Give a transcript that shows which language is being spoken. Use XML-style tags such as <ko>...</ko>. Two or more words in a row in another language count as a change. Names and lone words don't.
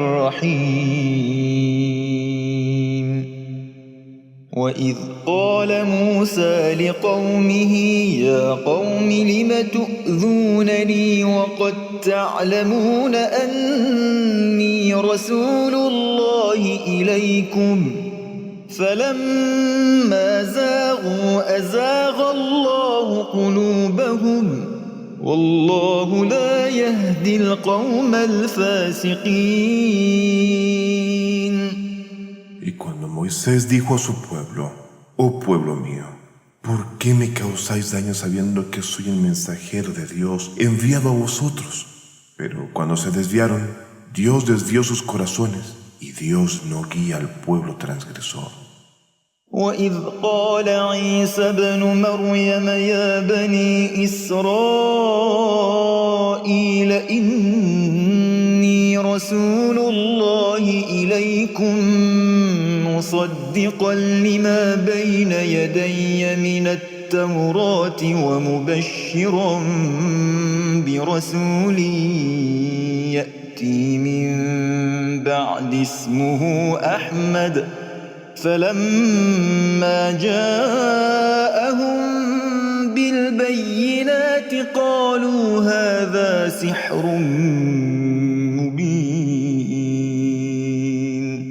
<ar>الرحيم وإذ قال موسى لقومه يا قوم لم تؤذونني وقد تعلمون أني رسول الله إليكم فلما زاغوا أزاغ الله قلوبهم والله لا يهدي القوم الفاسقين.</ar> <es>Y cuando Moisés dijo a su pueblo: «Oh pueblo mío, ¿por qué me causáis daño sabiendo que soy el mensajero de Dios enviado a vosotros?» Pero cuando se desviaron, Dios desvió sus corazones y Dios no guía al pueblo transgresor.</es> <ar>وإذ قال عيسى ابن مريم يا بني إسرائيل إني رسول الله إليكم مصدقا لما بين يدي من التوراة ومبشرا برسول يأتي من بعد اسمه أحمد فلما جاءهم بالبينات قالوا هذا سحر مبين.</ar>